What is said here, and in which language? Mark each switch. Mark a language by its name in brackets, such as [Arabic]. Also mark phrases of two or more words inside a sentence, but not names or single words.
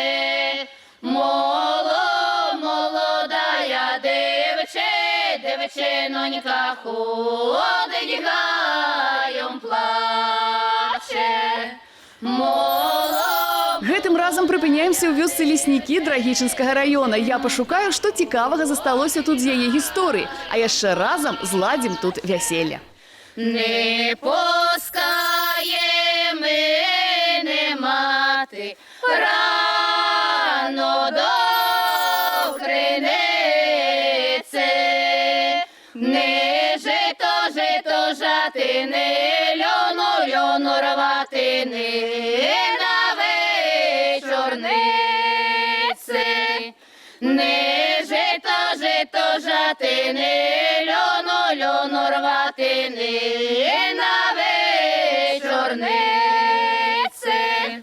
[Ukrainian] молодая девчинонька ходить гаєм плаче. [Belarusian] Гэтым разам прыпыняемся ў вёсцы Леснікі Драгічынскага района. Я пашукаю, што цікавага засталося тут з яе гісторыі, а яшчэ разам зладзім тут вяселле. [Ukrainian] Не пускає мене мати рано до криниці, не жито жати, не льоно рвати, не на вечорниці, не жито жати, не льоно рвати, не на вечорниці.